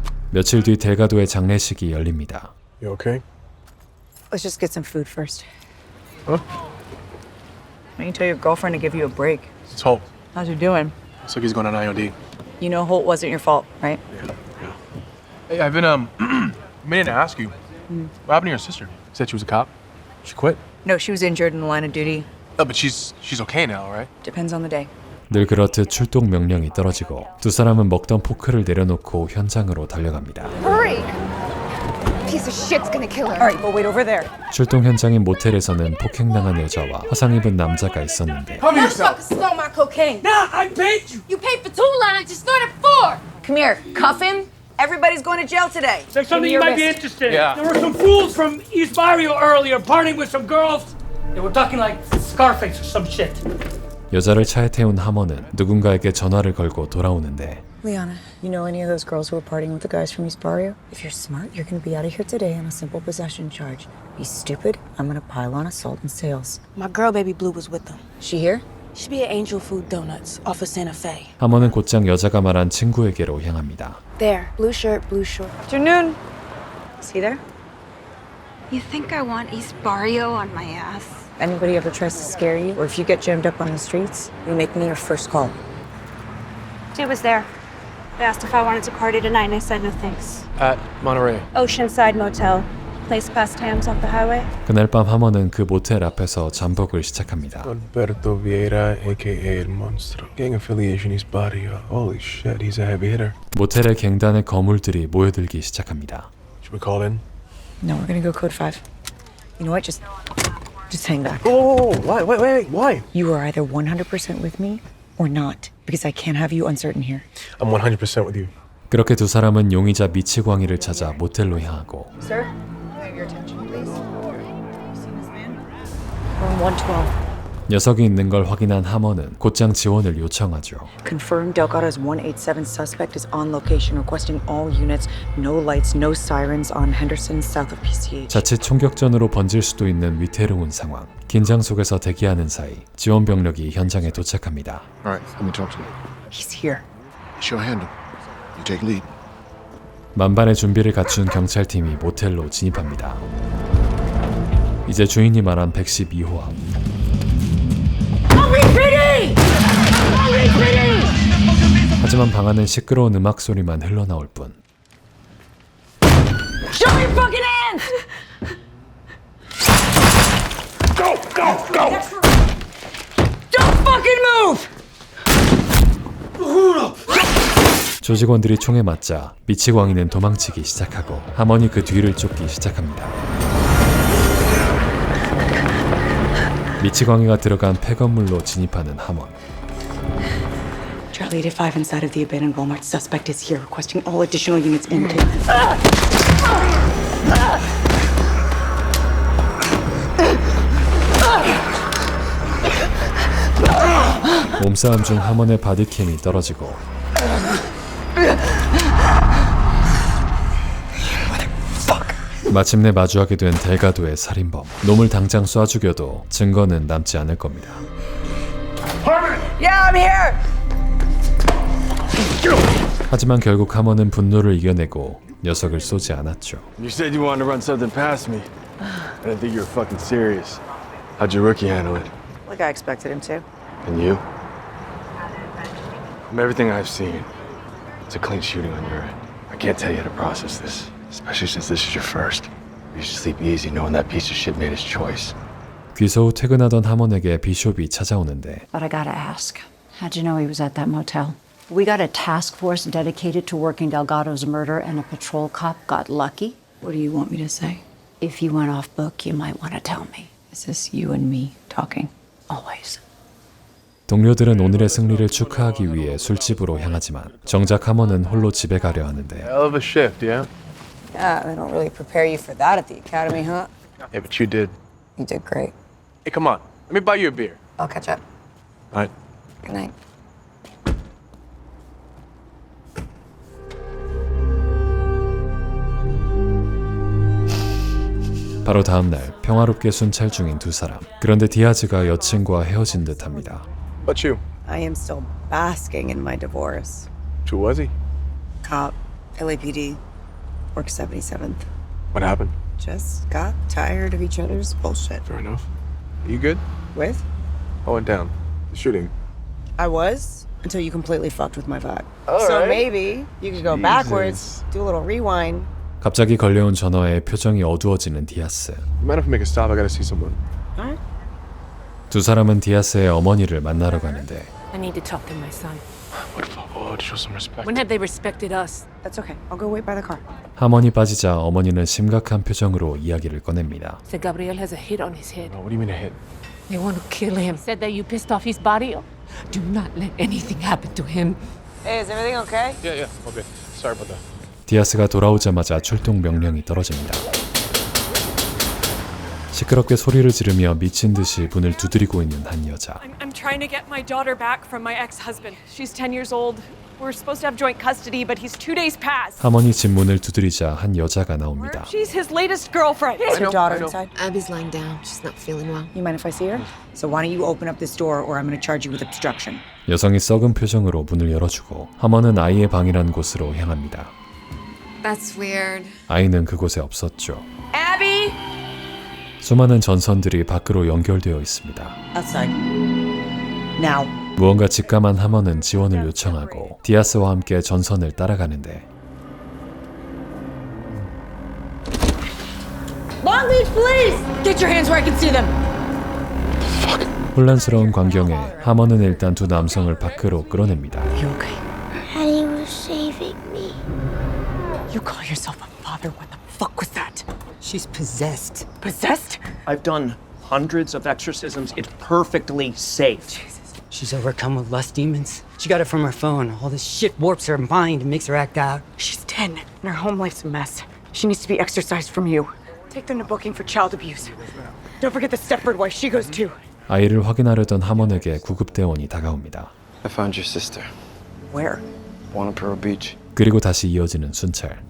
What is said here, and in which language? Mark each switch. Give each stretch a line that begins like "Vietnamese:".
Korean: 며칠 뒤 델가도의 장례식이 열립니다.
English: You okay? Let's just get some food first. Huh? Why don't you tell your girlfriend to give you a break? It's Holt. How's he doing? Looks like he's going on IOD. You know Holt wasn't your fault, right? Hey, I've been meaning to ask you. What happened to your sister? You said she was a cop. She quit. No, she was injured in the line of duty. Oh, but she's okay now, right? Depends on the day.
Korean: 늘 그렇듯 출동 명령이 떨어지고 두 사람은 먹던 포크를 내려놓고 현장으로 달려갑니다.
English: Hurry! Piece of shit's gonna kill her. All right, but wait over there.
Korean: 출동 현장인 모텔에서는 폭행당한 여자와 화상 입은 남자가 있었는데
English: Motherfucker stole my cocaine. Nah, I paid you. You paid for 2 lines, you stole it 4. Come here, cuff him. Everybody's going to jail today. There's something you might be interested in. Yeah. There were some fools from East Barrio earlier partying with some girls. They were talking like Scarface or some shit.
Korean: 여자를 차에 태운 하머는 누군가에게 전화를 걸고 돌아오는데
English: Liana, you know any of those girls who were partying with the guys from East Barrio? If you're smart, you're going to be out of here today on a simple possession charge. Be stupid, I'm going to pile on assault and sales. My girl, Baby Blue, was with them. She here? She be at Angel Food Donuts off of Santa Fe.
Korean: 하머는 곧장 여자가 말한 친구에게로 향합니다.
English: There, blue shirt, blue short. Afternoon. Is he there? You think I want East Barrio on my ass? Anybody ever tries to scare you, or if you get jammed up on the streets, you make me your first call. Dude was there. They asked if I wanted to party tonight, and I said no thanks. At Monterey. Oceanside Motel. Place past Tams off the highway.
Korean: 그날 밤 하머는 그 모텔 앞에서 잠복을 시작합니다.
English: Alberto Vieira, aka El Monstro. Gang affiliation East Barrio. Holy shit, he's a heavy hitter.
Korean: 모텔에 갱단의 거물들이 모여들기 시작합니다.
English: Should we call in? No, we're gonna go code 5. You know what? Just hang back. Oh, why? You are either 100% with me or not, because I can't have you uncertain here. I'm 100% with you.
Korean: 그렇게 두 사람은 용의자 미치광이를 찾아 모텔로 향하고
English: Sir, I have your attention, please. You seen this man? Room 112.
Korean: 녀석이 있는 걸 확인한 하머는 곧장 지원을 요청하죠.
English: Confirmed Delgado's 187 suspect is on location, requesting all units, no lights, no sirens on Henderson south of PCH.
Korean: 자칫 총격전으로 번질 수도 있는 위태로운 상황. 긴장 속에서 대기하는 사이 지원 병력이 현장에 도착합니다.
English: All right, let me talk to you. He's here. It's your handle. You take lead.
Korean: 만반의 준비를 갖춘 경찰팀이 모텔로 진입합니다. 이제 주인이 말한 112호함.
English: Are we ready?
Korean: 하지만 방 안은 시끄러운 음악 소리만 흘러나올 뿐.
English: Show your fucking hands! Go, go, go! Don't fucking move!
Korean: 조직원들이 총에 맞자 미치광이는 도망치기 시작하고 하먼이 그 뒤를 쫓기 시작합니다. 미치광이가 들어간 폐건물로 진입하는 하먼.
English: Charlie 85 inside of the abandoned Walmart. Suspect is here, requesting all additional units into.
Korean: 몸싸움 중 하먼의 바디캠이 떨어지고 마침내 마주하게 된 델가도의 살인범. 놈을 당장 쏴 죽여도 증거는 남지 않을 겁니다.
English: Yeah, I'm here!
Korean: 하지만 결국 하먼은 분노를 이겨내고 녀석을 쏘지 않았죠.
English: You said you wanted to run something past me. I didn't think you were fucking serious. How'd your rookie handle it? Like I expected him to. And you? From everything I've seen, it's a clean shooting on your end. I can't tell you how to process this, especially since this is your first. You should sleep easy knowing that piece of shit made his choice.
Korean: 귀소 후 퇴근하던 하먼에게 비숍이 찾아오는데
English: But I gotta ask, how'd you know he was at that motel? We got a task force dedicated to working Delgado's murder, and a patrol cop got lucky. What do you want me to say? If you went off book, you might want to tell me. Is this you and me talking? Always.
Korean: 동료들은 오늘의 승리를 축하하기 위해 술집으로 향하지만 정작 하먼은 홀로 집에 가려 하는데
English: Hell of a shift, yeah? Yeah, they don't really prepare you for that at the academy, huh? Yeah, but you did. You did great. Hey, come on. Let me buy you a beer. I'll catch up. All right. Good night.
Korean: 바로 다음날 평화롭게 순찰 중인 두 사람. 그런데 디아즈가 여친과 헤어진 듯합니다.
English: But you? I am still basking in my divorce. Who was he? Cop, LAPD, works 77th. What happened? Just got tired of each other's bullshit. Fair enough. Are you good? With? I went down. The shooting. I was, until you completely fucked with my vibe. All So right. maybe you could go Jesus. backwards, do a little rewind.
Korean: 갑자기 걸려온 전화에 표정이 어두워지는 디아스.
English: Mind if I make a stop? I gotta see someone. Alright.
Korean: 두 사람은 디아스의 어머니를 만나러 가는데
English: I need to talk to my son. What the fuck? Oh, to show some respect. When have they respected us? That's okay. I'll go wait by the car.
Korean: 하먼이 빠지자 어머니는 심각한 표정으로 이야기를 꺼냅니다.
English: Said Gabriel has a hit on his head. What do you mean a hit? They want to kill him. Said that you pissed off his body. Do not let anything happen to him. Hey, is everything okay? Yeah. Okay. Sorry about that.
Korean: 디아스가 돌아오자마자 출동 명령이 떨어집니다. 시끄럽게 소리를 지르며 미친 듯이 문을 두드리고 있는 한 여자.
English: I'm trying to get my daughter back from my ex-husband. She's 10 years old. We're supposed to have joint custody, but he's 2 days past.
Korean: 하먼이 집 문을 두드리자 한 여자가 나옵니다.
English: She's his latest girlfriend. Is your daughter inside? Abby's lying down. She's not feeling well. You mind if I see her? So why don't you open up this door or I'm going to charge you with obstruction.
Korean: 여성이 썩은 표정으로 문을 열어주고 하먼은 아이의 방이란 곳으로 향합니다.
English: That's weird.
Korean: 아이는 그곳에 없었죠.
English: Abby!
Korean: 수많은 전선들이 밖으로 연결되어 있습니다.
English: Outside. Now.
Korean: 무언가 직감한 하먼은 지원을 요청하고 디아스와 함께 전선을 따라가는데
English: Long Beach Police! Get your hands where I can see them.
Korean: 혼란스러운 광경에 하먼은 일단 두 남성을 밖으로 끌어냅니다.
English: You okay? Daddy was saving me. You call yourself a father? What the fuck was that? She's possessed. Possessed? I've done hundreds of exorcisms. It's perfectly safe. Jesus. She's overcome with lust demons. She got it from her phone. All this shit warps her mind and makes her act out. She's 10 and her home life's a mess. She needs to be exorcised from you. Take them to booking for child abuse. Don't forget the Stepford wife. She goes too.
Korean: 아이를 확인하려던 하먼에게 구급대원이 다가옵니다.
English: I found your sister. Where? Wanapero Beach.
Korean: 그리고 다시 이어지는 순찰.